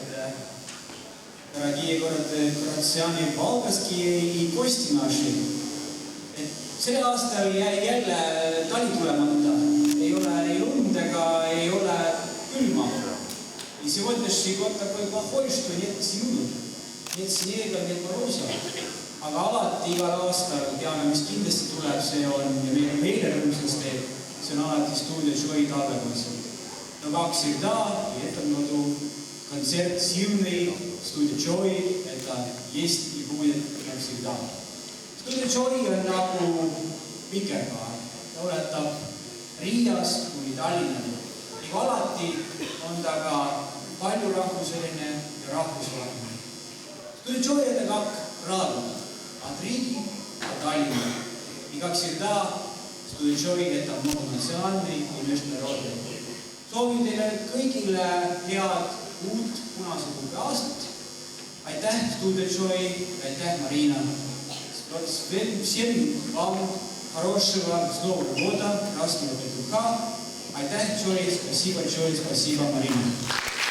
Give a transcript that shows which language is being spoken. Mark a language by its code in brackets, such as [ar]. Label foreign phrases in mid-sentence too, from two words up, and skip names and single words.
[ru] Дорогие городчане Valgaski и гости наши. [et] Sel aastal jäi jälle tali tulemata. Ei ole ei lund ega ei ole külma. [ru] И сегодняшний год такой плохой, что нет снега. Нет снега, нет мороза. [et] Aga alati igal aastal teame, mis kindlasti tuleb, see on ja meile rõõmsaks teeb. See on alati Studio Joy talvekontsert. [ru] Но как всегда, и этот году концерт сильный, Studio Joy, это есть и будет как всегда. [et] Studio Joy on nagu vikerkaar, ta ületab Riiast kuni Tallinnani. Nagu alati on ta ka paljurahvuseline ja rahvusvaheline. [ru] Studio Joy это как радуга от Риги до Таллина. И как всегда, Studio Joy это многонациональный и международный. [et] Soovin teile kõigile head uut punase kuuge aastat. Aitäh, Studio Joy, aitäh, Marina. [ru] Всем вам хорошего Нового года, красного петуха. Aitäh, Joy, спасибо, Joy, спасибо, Marina.